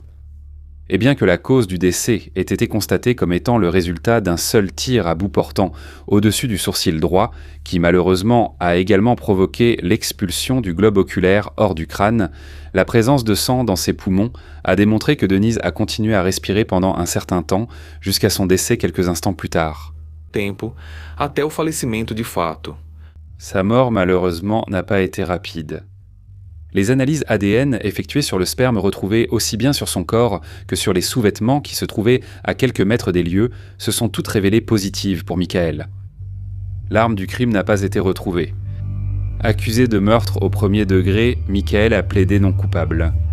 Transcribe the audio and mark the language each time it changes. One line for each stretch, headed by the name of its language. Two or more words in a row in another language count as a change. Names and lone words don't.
French: Et bien que la cause du décès ait été constatée comme étant le résultat d'un seul tir à bout portant au-dessus du sourcil droit, qui malheureusement a également provoqué l'expulsion du globe oculaire hors du crâne, la présence de sang dans ses poumons a démontré que Denise a continué à respirer pendant un certain temps, jusqu'à son décès quelques instants plus tard.
Portuguese: Tempo, até o falecimento de fato.
French: Sa mort malheureusement n'a pas été rapide. Les analyses ADN effectuées sur le sperme retrouvé aussi bien sur son corps que sur les sous-vêtements qui se trouvaient à quelques mètres des lieux se sont toutes révélées positives pour Michael. L'arme du crime n'a pas été retrouvée. Accusé de meurtre au 1er degré, Michael a plaidé non coupable.